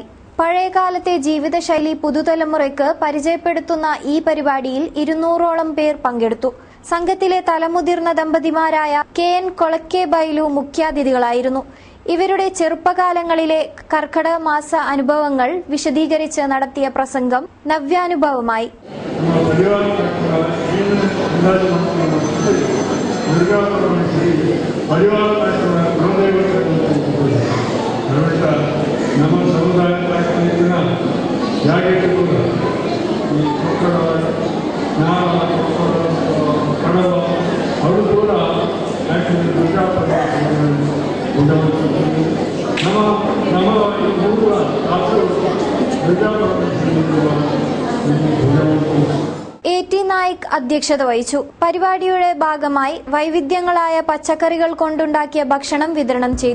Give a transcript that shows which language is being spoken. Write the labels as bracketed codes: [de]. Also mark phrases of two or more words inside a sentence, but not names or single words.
[ml] പഴയകാലത്തെ ജീവിതശൈലി പുതുതലമുറയ്ക്ക് പരിചയപ്പെടുത്തുന്ന ഈ പരിപാടിയിൽ 200ഓളം പേർ പങ്കെടുത്തു. സംഘത്തിലെ തലമുതിർന്ന ദമ്പതിമാരായ KN കൊളക്കെ ബൈലു മുഖ്യാതിഥികളായിരുന്നു. ഇവരുടെ ചെറുപ്പകാലങ്ങളിലെ കർക്കടക മാസ അനുഭവങ്ങൾ വിശദീകരിച്ച് നടത്തിയ പ്രസംഗം നവ്യാനുഭവമായി. [kn] ನಮ್ಮ ಸಮುದಾಯದ ಜಾಗೃತಿಗಳು ಈ ಕಡವ ಅವರು ಕೂಡ [ml] AT നായിക് അധ്യക്ഷത വഹിച്ചു. പരിപാടിയുടെ ഭാഗമായി വൈവിധ്യങ്ങളായ പച്ചക്കറികൾ കൊണ്ടുണ്ടാക്കിയ ഭക്ഷണം വിതരണം ചെയ്തു.